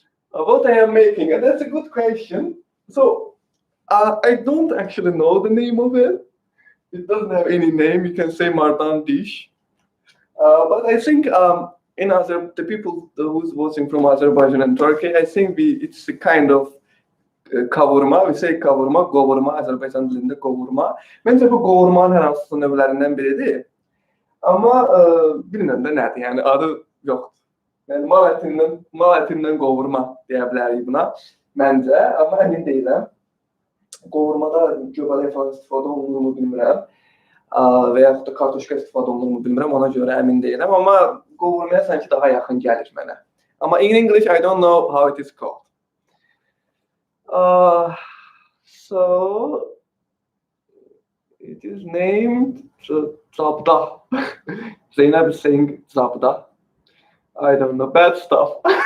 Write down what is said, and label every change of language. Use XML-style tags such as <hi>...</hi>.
<en>What I am making, and that's a good question. So I don't actually know the name of it. It doesn't have any name. You can say Mardan dish. But I think in the people who's watching from Azerbaijan and Turkey, I think it's a kind of kavurma. We say kavurma, govurma,</en> <az>Azerbaycan dilinde govurma. Bence bu govurmanın hər hansı növlərindən biridir. Amma bilmirəm də nədir, yəni adı yoxdur. Yəni mal ətindən qovurma deyə bilərik buna məncə, amma əmin deyiləm. Qovurmada göbələk falan istifadə olunur mu bilmirəm. Və yaxud da kartoşka istifadə olunur mu bilmirəm, ona görə əmin deyiləm. Amma qovurmaya sanki daha yaxın gəlir mənə.</az> <en>Amma in English, I don't know how it is called. So it is named Zabda. Zeynep is saying Zabda. I don't know. Bad stuff.</en>